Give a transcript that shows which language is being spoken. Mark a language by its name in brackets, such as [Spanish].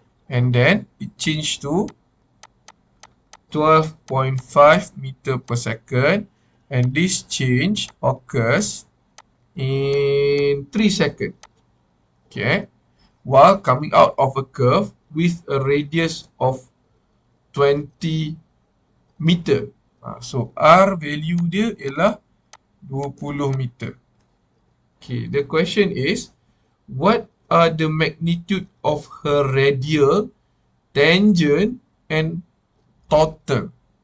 [English] And then it changed to 12.5 meter per second. And this change occurs in 3 seconds. Okay, while coming out of a curve with a radius of 20 meter. [Malay] So R value dia ialah 20 meter. [English] Okay, the question is, what are the magnitude of her radial, tangent and total?